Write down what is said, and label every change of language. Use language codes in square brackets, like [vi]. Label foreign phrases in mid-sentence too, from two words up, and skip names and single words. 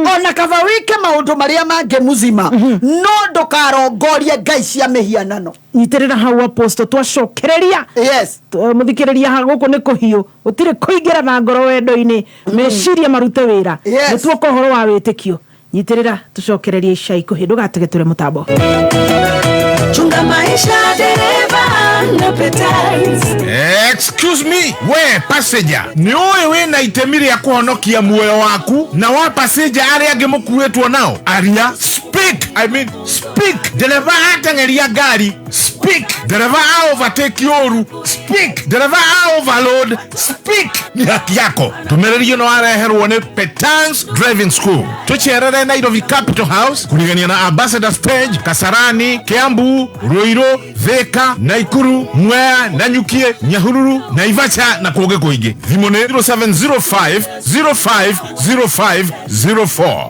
[ki] Ona kaba wike maũndũ marĩa mangĩ mũzima no ndũkarongorie ngai cia mĩhianano. Nyitĩrĩra hau Apostle twacokereria. [en] Yes. [ki] Mũthikĩrĩria ha gũkũ nĩ kũhiũ. Ũtirĩ kũingĩra na ngoro wendo-inĩ. Meciria marute wĩra. Nĩtuoka ũhoro wa wĩtĩkio. Nyitĩrĩra tucokererie ica ikuhĩ ndũgatege tũre mũtambo. [sw] Chunga maisha dereva na petals. [ki] Excuse me, we passenger. [sw] Ni wewe na [ki] itemi rĩa kuhonokia muoyo waku na wa passenger arĩa angĩ mũkuĩtwo nao. Aria, [en] speak. I mean, speak. [ki] Dereva atengeria gari. [en] Speak. Dereva overtake yoru. Speak. Dereva overload. Speak. [sw] Ni haki yako. [ki] Tumererio no areherwo nĩ Petals Driving School. Tucherere Nairobi Capital House kurigania na Ambassador Stage, Kasarani, Kiambu, Ruiru, Thika, Naikuru, Mwea, Nanyukie, Nyahururu, Naivasha na kũngĩ kũingĩ. Thimũ nĩ 0705050504.